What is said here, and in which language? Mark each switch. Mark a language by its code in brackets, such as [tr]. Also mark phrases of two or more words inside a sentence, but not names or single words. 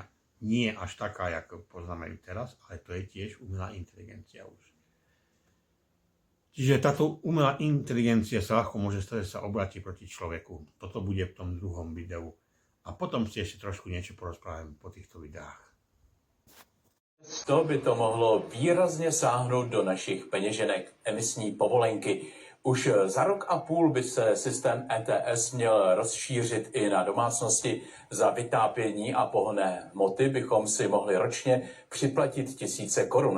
[sk] Nie až taká, ako poznáme ju teraz, ale to je tiež umelá inteligencia už. Čiže táto umelá inteligencia sa ľahko môže stať, že sa obráti proti človeku. Toto bude v tom druhom videu. A potom si ešte trošku niečo porozprávame po týchto videách. [cs] To by to mohlo výrazně sáhnout do našich peněženek, emisní povolenky. Už za rok a půl by se systém ETS měl rozšířit i na domácnosti. Za vytápění a pohonné hmoty bychom si mohli ročně připlatit tisíce korun.